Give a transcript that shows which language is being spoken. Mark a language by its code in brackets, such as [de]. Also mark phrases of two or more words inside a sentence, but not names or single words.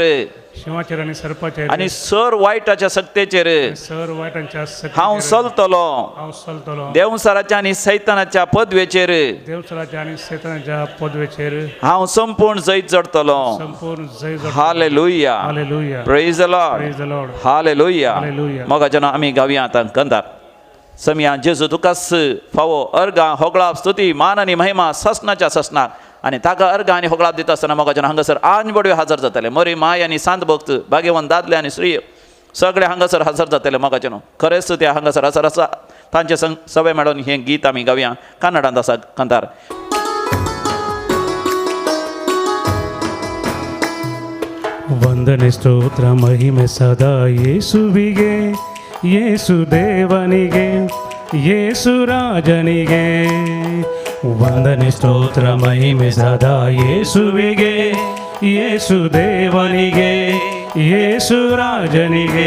[kok] सिंहाचेर आनी सर्पाचेर आनी सर वायटाच्या सक्तेचेर सर वायटांच्या हांव चलतलो. हांव चलतलो. देवसराच्या आनी सैतानाच्या पदवेचेर देवसराच्या आनी सैतानाच्या पदवेचेर हांव संपूर्ण जैत जडतलो. संपूर्ण जय जड. हालेलुया, हालेलुया. [en] Praise the Lord, Praise the Lord. [kok] हालेलुया. हालेलुया. मोगाचें न्हू, आमी गावया आतां कंदार. समया जेजू तुकाच फावो अर्गां होगळाप स्तुती मान आनी महिमा ससनाच्या ससनाक आनी ताका अर्गां आनी होगळाप दिता आसतना मोगाचें हांगासर आंज बडयो हजर जातले. मरी माय आनी सांत भक्त, भाग्यवान दादले आनी स्त्री सगळे हांगासर हजर जातले. मोगाचें न्हू, खरेंच ते हांगासर हजर आसा. तांचे सवे मेळून हें गीत आमी गावया. कन्नडांत आसा कंदार. [kn] ವಂದನೆ ಸ್ತೋತ್ರ ಮಹಿಮೆ ಸದಾ ಯೇಸುವಿಗೆ, ಯೇಸು ದೇವನಿಗೆ, ಯೇಸು ರಾಜನಿಗೆ. ವಂದನೆ ಸ್ತೋತ್ರ ಮಹಿಮೆ ಸದಾ ಯೇಸುವಿಗೆ, ಯೇಸು ದೇವನಿಗೆ, ಯೇಸು ರಾಜನಿಗೆ.